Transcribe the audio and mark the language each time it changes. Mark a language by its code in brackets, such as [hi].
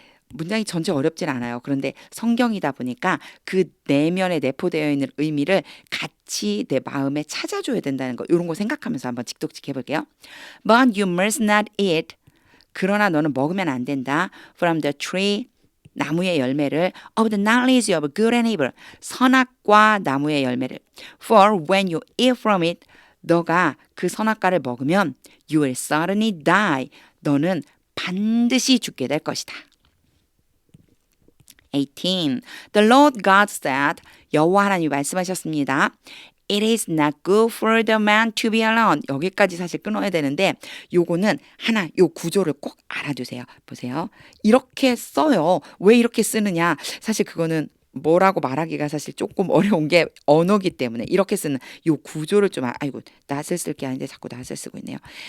[ko] 문장이 전체 어렵진 않아요. 그런데 성경이다 보니까 그 내면에 내포되어 있는 의미를 같이 내 마음에 찾아줘야 된다는 거 이런 거 생각하면서 한번 직독직 해볼게요. [en] But you must not eat. [ko] 그러나 너는 먹으면 안 된다. [en] From the tree. [ko] 나무의 열매를 [en] of the knowledge of good and evil. [ko] 선악과 나무의 열매를. [en] For when you eat from it. [ko] 너가 그 선악과를 먹으면 [en] you will certainly die. [ko] 너는 반드시 죽게 될 것이다. 18. [en] The Lord God said, [ko] 여호와 하나님이 말씀하셨습니다. [en] It is not good for the man to be alone. [ko] 여기까지 사실 끊어야 되는데 요거는 하나 요 구조를 꼭 알아두세요. 보세요. 이렇게 써요. 왜 이렇게 쓰느냐. 사실 그거는 뭐라고 말하기가 사실 조금 어려운 게 언어기 때문에 이렇게 쓰는 요 구조를 좀 아이고 낫을 쓸 게 아닌데 자꾸 낫을 쓰고 있네요.